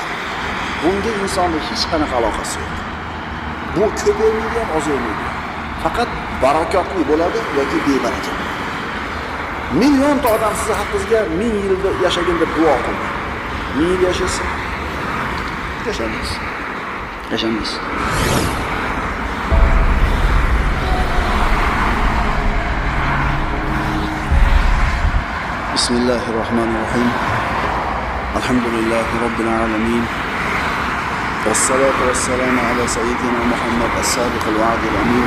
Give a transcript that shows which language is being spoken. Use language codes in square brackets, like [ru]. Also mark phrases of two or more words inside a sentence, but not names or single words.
[uz] Bunga insonning hech qanaqa aloqasi yo'q. Bu ko'paymaydi ham, ozaymaydi. Faqat barakotli bo'ladi yoki bebaraka. Millionta odam siz haqingizga 1000 yilda yashagin deb duo qildi. 1000 yil yashasa yashamaysiz. Yashamaysiz. [ar] Bismillahirrahmanirrahim. الحمد لله رب العالمين. والصلاة والسلام على سيدنا محمد الصادق الوعد الأمين.